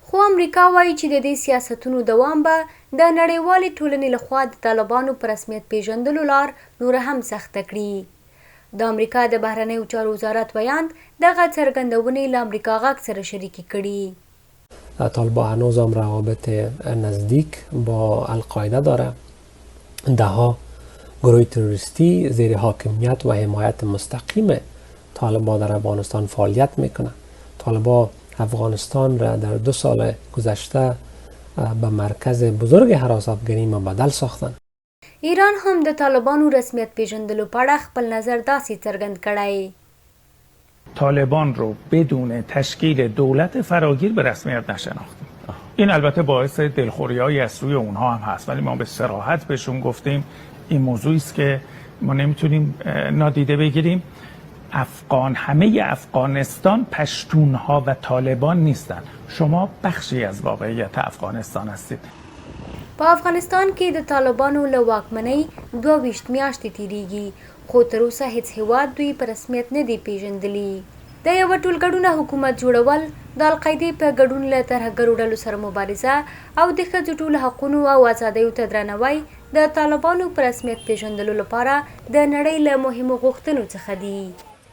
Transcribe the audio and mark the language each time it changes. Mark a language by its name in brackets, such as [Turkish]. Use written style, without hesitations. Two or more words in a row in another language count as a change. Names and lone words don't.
[Pashto] خو امریکا وایي چې د دې سیاستونو دوام به د نړیوالې ټولنې لخوا د طالبانو په رسمیت پیژندلو لار نور هم سخته کړي. د امریکا د بهرنیو چارو وزارت بیان دغه څرګندونې له امریکا غږ سره شریکې کړي. [Persian] طالبان هنوز هم روابط نزدیک با القاعده داره. دهها گروه تروریستی زیر حاکمیت و حمایت مستقیم طالبان در افغانستان فعالیت میکنه. طالبان افغانستان را در 2 سال گذشته به مرکز بزرگ هراسافگری مبدل ساختن. [Pashto] ایران هم د طالبانو رسمیت پیژندلو په اړه خپل نظر داسې څرګند کړی. [Persian] طالبان رو بدون تشکیل دولت فراگیر به رسمیت نشناختیم. این البته باعث دلخوری‌هایی از سوی اونها هم هست، ولی ما به صراحت بهشون گفتیم این موضوعی است که ما نمیتونیم نادیده بگیریم. همه افغانستان پشتونها و طالبان نیستن. شما بخشی از واقعیت افغانستان هستید. [Pashto] په افغانستان کې د طالبانو له واکمنۍ 22 میاشتې تیریږي، خو تر اوسه هیڅ هیواد دوی په رسمیت نه دی پیژندلی. د یو ټولګډونه حکومت جوړول، د القاعدې په ګډون له ترهګرو ډلو سره مبارزه او د ښځو ټولو حقونو او ازادیو ته درناوی د طالبانو په رسمیت پیژندلو لپاره د نړۍ له مهمو غوښتنو څخه دي.